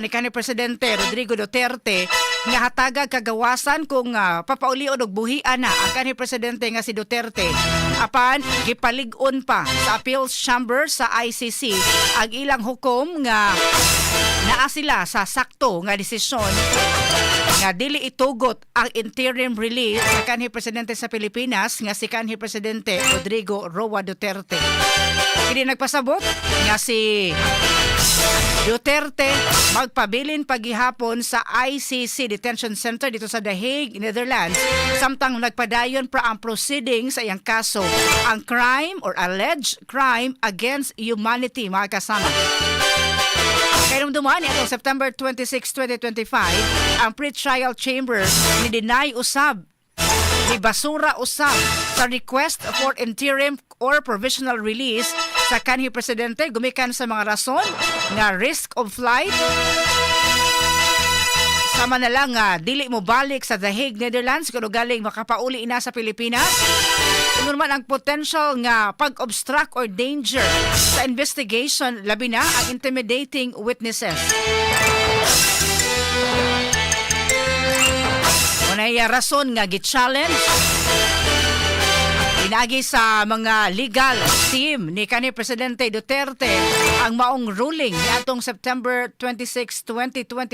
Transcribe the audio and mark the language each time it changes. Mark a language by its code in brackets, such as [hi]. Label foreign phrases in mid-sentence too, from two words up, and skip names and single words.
[ceb] ni kanhi Presidente Rodrigo Duterte nga hatagag kagawasan kung papaulion og buhian na ang kanhi Presidente nga si Duterte apan gipalig-on pa sa Appeals Chamber sa ICC ang ilang hukom nga naa sila sa sakto nga desisyon nga dili itugot ang [en] interim release [ceb] sa kanhi Presidente sa Pilipinas nga si kanhi Presidente Rodrigo Roa Duterte. Kini nagpasabot nga si Duterte magpabilin paghihapon sa ICC Detention Center dito sa The Hague, Netherlands, samtang nagpadayon pa ang proceedings sa iyang kaso, ang [en] crime or alleged crime against humanity, [ceb] mga kasama. Kainumduman itong September 26, 2025, ang [en] pre-trial chamber [ceb] ni deny usab, ni basura usab sa [en] request for interim or provisional release [ceb] sa kanhi Presidente gumikan sa mga rason nga [en] risk of flight, [ceb] sama na lang dili mo balik sa The Hague, Netherlands kung galing makapauli na sa Pilipinas. Ano naman ang potential nga pag-obstruct or danger sa investigation, labi na ang [en] intimidating witnesses. [ceb] Unay rason nga gi-challenge pinagi sa mga [en] legal team [ceb] ni kanhi Presidente Duterte ang maong ruling ni atong September 26, 2025.